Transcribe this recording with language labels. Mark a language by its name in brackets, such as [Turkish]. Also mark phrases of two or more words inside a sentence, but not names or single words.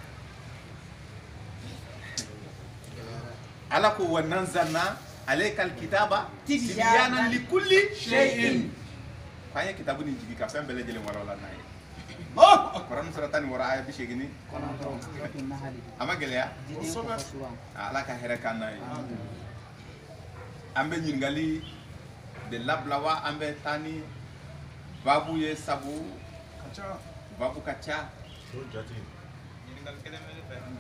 [Bambara] ala ko [Arabic] ونزلنا عليك الكتاب تبيانا لكل شيء [Bambara] k'an ye kitabu nin jigi ka fɛn bɛɛ lajɛlen walawala n'a ye kuranɛ sura 10 aya 80 a ma gɛlɛya ala ka hɛrɛ k'an n'a ye an bɛ ɲininkali de labila wa an bɛ taa ni babu ye sabu babu ka ca ɲininkali kelen bɛ ne fɛ